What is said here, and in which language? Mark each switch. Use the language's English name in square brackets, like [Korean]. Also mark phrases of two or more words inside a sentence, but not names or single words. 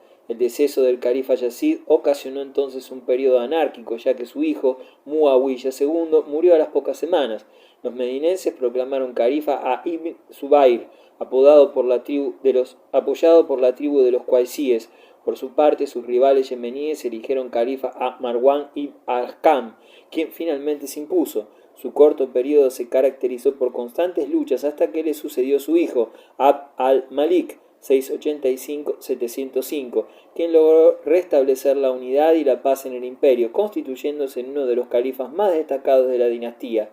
[Spanish] El deceso del califa Yazid ocasionó entonces un periodo anárquico, ya que su hijo, Muawiyah II, murió a las pocas semanas. Los medinenses proclamaron califa a Ibn Zubayr, apoyado por la tribu de los quraisíes, Por su parte, sus rivales yemeníes eligieron califa a Marwan ibn al-Hakam, quien finalmente se impuso. Su corto periodo se caracterizó por constantes luchas hasta que le sucedió su hijo, Abd al-Malik, 685-705, quien logró restablecer la unidad y la paz en el imperio, constituyéndose en uno de los califas más destacados de la dinastía.